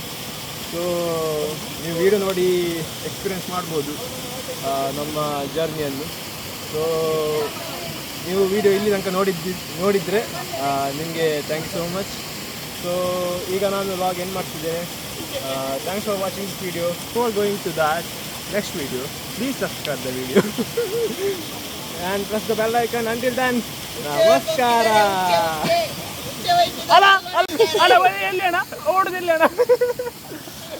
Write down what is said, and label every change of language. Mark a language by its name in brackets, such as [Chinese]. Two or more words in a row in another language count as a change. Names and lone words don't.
[Kannada] ಸೊ ನೀವು ವಿಡಿಯೋ ನೋಡಿ ಎಕ್ಸ್ಪೀರಿಯೆನ್ಸ್ ಮಾಡ್ಬೋದು ನಮ್ಮ ಜರ್ನಿಯನ್ನು. ಸೊ ನೀವು ವಿಡಿಯೋ ಇಲ್ಲಿ ತನಕ ನೋಡಿದರೆ ನಿಮಗೆ [English] thank you so much. [Kannada] ಸೊ ಈಗ ನಾನು [English] log end ಮಾಡ್ತಿದ್ದೇನೆ. thanks for watching this video. for going to that next video, please subscribe the video and press the bell icon. Until then, namaskara. ala ala ala odudiಲ್ಲ ಅಣ್ಣ